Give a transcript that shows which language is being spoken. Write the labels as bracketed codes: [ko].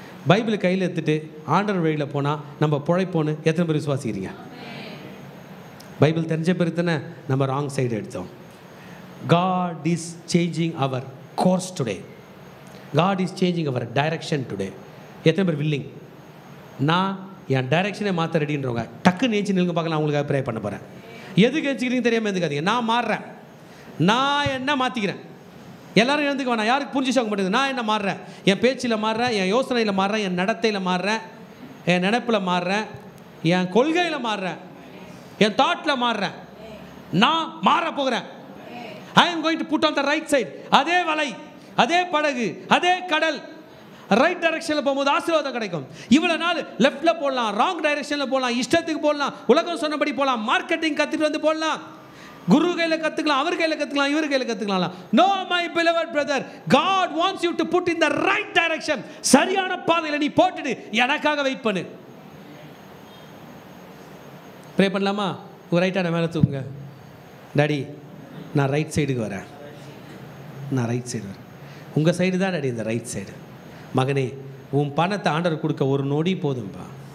[ta] பைபிளை கையில் எடுத்துட்டு ஆண்டவர் வழியில் போனால் நம்ம பிழைப்போன்னு எத்தனை பேர் விசுவாசிக்கிறீங்க? பைபிள் தெரிஞ்ச பேர் தானே நம்ம ராங் சைடு எடுத்தோம். [en] God is changing our course today. God is changing our direction today. [ta] எத்தனை பேர் வில்லிங்? நான் என் டைரக்ஷனே மாற்ற ரெடின்றவங்க டக்குன்னு ஏஞ்சி நிலுங்க பார்க்கலாம். அவங்களுக்காக ப்ரே பண்ண போகிறேன். எதுக்கு ஏஞ்சிக்கிறீங்க தெரியாமல் இருந்துக்காதீங்க. நான் மாறுறேன், நான் என்ன மாற்றிக்கிறேன். எல்லாரும் எழுந்துக்க வேணாம். யாருக்கு புரிஞ்சுக்க மாட்டேங்குது? நான் என்ன மாறுறேன்? என் பேச்சில் மாறுறேன், என் யோசனையில் மாறுறேன், என் நடத்தையில் மாறுறேன், என் நினைப்பில் மாறுறேன், என் கொள்கையில் மாறுறேன், என் தாட்டில் மாறுறேன். நான் மாற போகிறேன். [en] I am going to put on the right side. [ta] அதே வலை, அதே படகு, அதே கடல், ரைட் டைரக்ஷனில் போகும்போது ஆசீர்வாதம் கிடைக்கும். இவ்வளோ நாள் லெஃப்டில் போடலாம், ராங் டைரக்ஷனில் போடலாம், இஷ்டத்துக்கு போடலாம், உலகம் சொன்னபடி போடலாம், மார்க்கெட்டிங் கற்றுட்டு வந்து போடலாம். குரு கையில் கற்றுக்கலாம், அவர் கையில் கற்றுக்கலாம், இவர் கையில் கற்றுக்கலாம். [en] No my beloved brother, God wants you to put in the right direction. [ta] சரியான பாதையில் நீ போட்டுடு, எனக்காக வெயிட் பண்ணு. ப்ரே பண்ணலாமா? ஒரு ரைட்டான மேலே தூக்குங்க. டாடி நான் ரைட் சைடுக்கு வரேன், நான் ரைட் சைடு வரேன். உங்கள் சைடு தான் டாடி இந்த ரைட் சைடு. மகனே, உன் பணத்தை ஆண்டவர் கொடுக்க ஒரு நொடி போதும்பா.